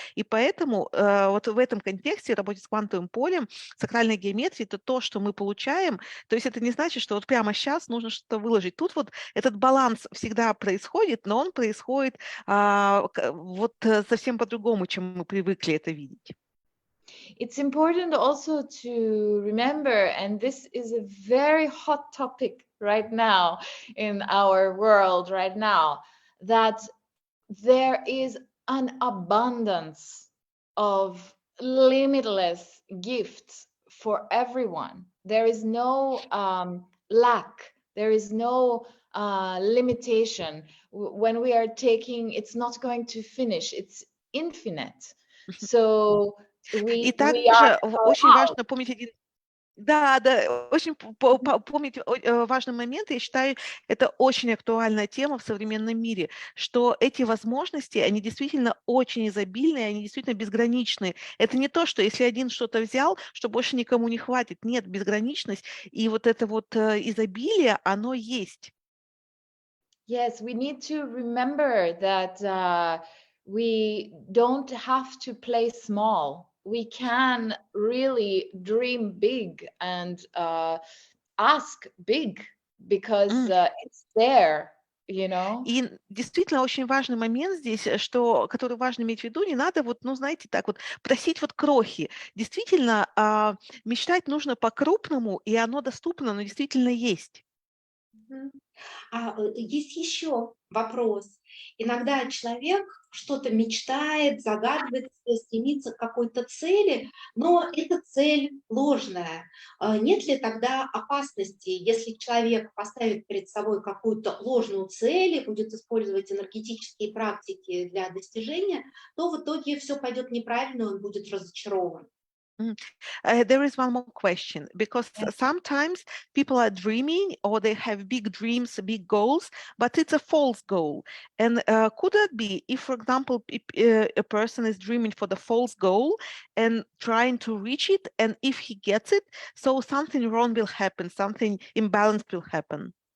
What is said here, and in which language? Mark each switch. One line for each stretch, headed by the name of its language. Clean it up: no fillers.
Russian: И поэтому вот в этом контексте работать с квантовым полем, сакральной геометрии, это то, что мы получаем. То есть это не значит, что вот прямо сейчас нужно что-то выложить. Тут вот этот баланс всегда происходит, но он происходит вот совсем по-другому, чем мы привыкли это видеть.
English: It's important also to remember, and this is a very hot topic right now in our world right now, that there is an abundance of limitless gifts for everyone. There is no lack. There is no limitation. When we are taking, it's not going to finish. It's infinite. So
Russian: И также очень важно помнить очень помнить важный момент, я считаю, это очень актуальная тема в современном мире, что эти возможности, они действительно очень изобильные, они действительно безграничные. Это не то, что если один что-то взял, что больше никому не хватит. Нет, безграничность и вот это вот изобилие, оно есть.
English: Yes, we need to remember that we don't have to play small. We can really dream big and ask big because it's there, you know.
Russian: И действительно очень важный момент здесь, который важно иметь в виду, не надо вот, ну, знаете, так вот просить вот крохи. Действительно, мечтать нужно по-крупному, и оно доступно, оно действительно есть. Есть еще вопрос. Иногда человек что-то мечтает, загадывает, стремится к какой-то цели, но эта цель ложная. Нет ли тогда опасности, если человек поставит перед собой какую-то ложную цель и будет использовать энергетические практики для достижения, то в итоге все пойдет неправильно, он будет разочарован? Mm.
English: There is one more question because sometimes people are dreaming or they have big dreams, big goals, but it's a false goal. And could that be if, for example, a person is dreaming for the false goal and trying to reach it, and if he gets it, so something wrong will happen, something imbalanced will happen?